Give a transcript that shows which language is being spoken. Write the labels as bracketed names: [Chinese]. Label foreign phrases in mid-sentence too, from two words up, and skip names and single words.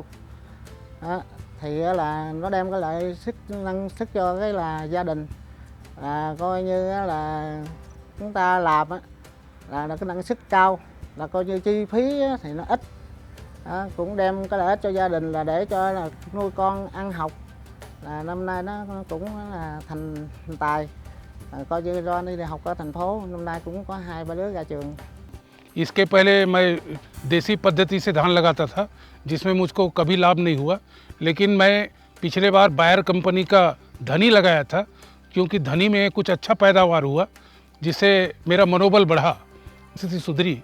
[Vietnamese] Đó, thì là nó đem cái lợi năng suất cho cái là gia đình, là coi như là chúng ta làm là cái năng suất cao, là coi như chi phí thì nó ít. Đó, cũng đem cái lợi ích cho gia đình là để cho là nuôi con ăn học, là năm nay nó cũng là thành tài, coi như do đi học ở thành phố, năm nay cũng có 2-3 đứa ra trường. [Hindi] इसके पहले मैं देसी पद्धति से धान लगाता था, जिसमें मुझको कभी लाभ नहीं हुआ, लेकिन मैं पिछले बार बायर कंपनी का धनी लगाया था, क्योंकि धनी में कुछ अच्छा पैदावार हुआ, जिससे मेरा मनोबल बढ़ा, स्थिति सुधरी।